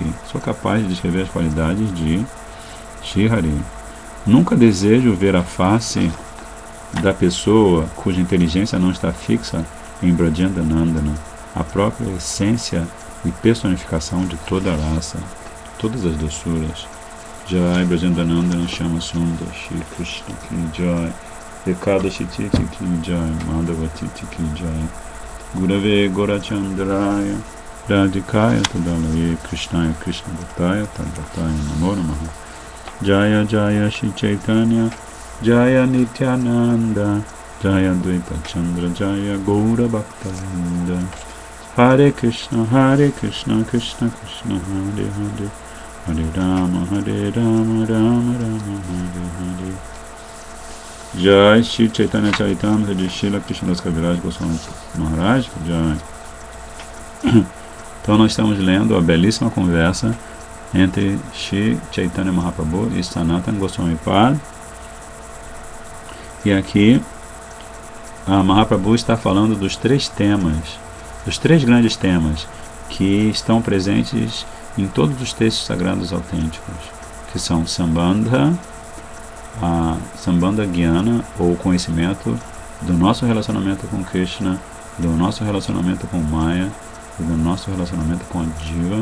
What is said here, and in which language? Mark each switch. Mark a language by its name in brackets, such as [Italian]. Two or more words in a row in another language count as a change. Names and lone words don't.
[Portuguese] Sou capaz de descrever as qualidades de Shri Hari. Nunca desejo ver a face da pessoa cuja inteligência não está fixa em Brajendanandana, a própria essência e personificação de toda a raça, todas as doçuras. [Hindi] जय ब्रजेन्दनन्दन श्याम सुन्दर श्री कृष्ण की जय, एकादशी तिथि की जय, माधव तिथि की जय, [Sanskrit] गुरवे गौरचन्द्राय राधिकायै तदालये कृष्णाय कृष्ण भक्ताय तद्भक्ताय नमो नमः. जय जय श्री चैतन्य जय नित्यानन्द जय द्वैत चन्द्र जय गौर भक्तवृन्द. हरे कृष्ण कृष्ण कृष्ण हरे हरे, हरे राम राम राम हरे हरे. [Portuguese] Jai Shri Chaitanya Charitamrita de Srila Krishnadas Kaviraj Goswami Maharaj Jai. Então nós estamos lendo a belíssima conversa entre Shri Chaitanya Mahaprabhu e Sanatana Goswami Pad. E aqui a Mahaprabhu está falando dos três grandes temas que estão presentes em todos os textos sagrados autênticos, que são Sambandha, a [Sanskrit] सम्बन्ध ज्ञान, [Portuguese] ou conhecimento do nosso relacionamento com Krishna, do nosso relacionamento com Maya e do nosso relacionamento com a Jiva.